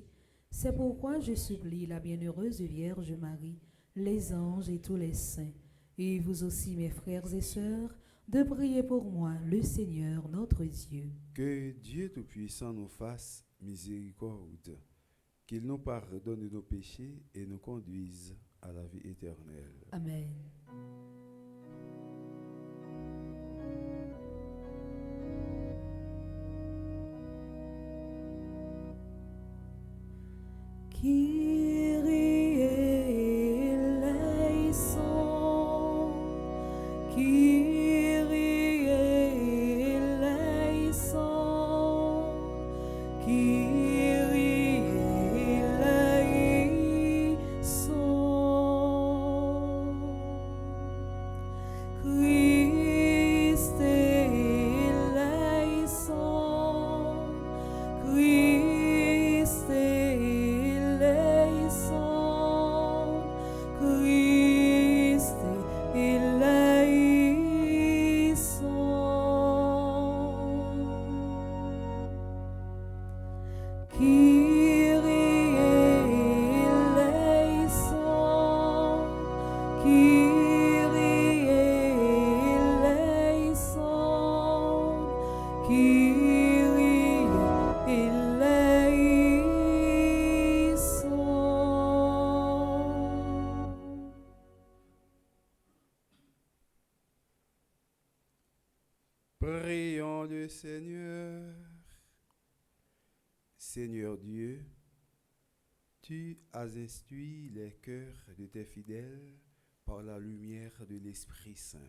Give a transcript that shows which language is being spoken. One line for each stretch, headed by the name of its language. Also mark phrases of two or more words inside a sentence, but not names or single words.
French: C'est pourquoi je supplie la bienheureuse Vierge Marie, les anges et tous les saints, et vous aussi mes frères et sœurs, de prier pour moi, le Seigneur notre Dieu. Que Dieu Tout-Puissant nous fasse miséricorde, qu'il nous pardonne nos péchés et nous conduise à la vie éternelle. Amen.
Greek: Κύριε ελέησον, Κύριε ελέησον, Κύριε ελέησον. Χριστέ ελέησον, Χριστέ ελέησον, Χριστέ ελέησον. Κύριε ελέησον, Κύριε ελέησον, Κύριε ελέησον.
French: Prions le Seigneur. Seigneur Dieu, tu as instruit les cœurs de tes fidèles par la lumière de l'Esprit Saint.